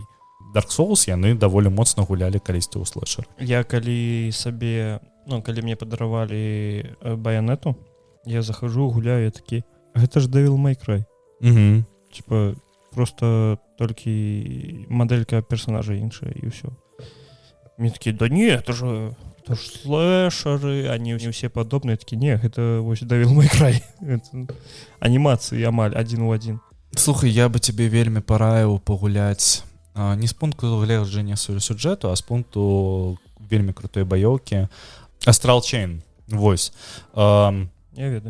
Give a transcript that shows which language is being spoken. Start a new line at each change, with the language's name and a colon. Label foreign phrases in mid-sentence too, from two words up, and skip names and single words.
Belarusian: Dark Souls яны даволі моцна гулялі калісьці ў слэшер. Я калі сабе, ну, калі мне падаравалі Байонету, я захожу, гуляю, я такі, гэта ж Devil May Cry. Типа, просто толькі мадэлька персонажа іншая, і ўсё.
Russian: Мне такие, да не, это же слэшеры, они все подобные. Такие, не, это вось Devil May Cry. Анимации амаль один у один.
Belarusian: Слухай,
Russian: я бы тебе
Belarusian: вельмі параіў пагуляць не з пункту гледжання сюжэту, а з пункту вельмі крутой баёўкі. Astral Chain, вось. Я ведаю.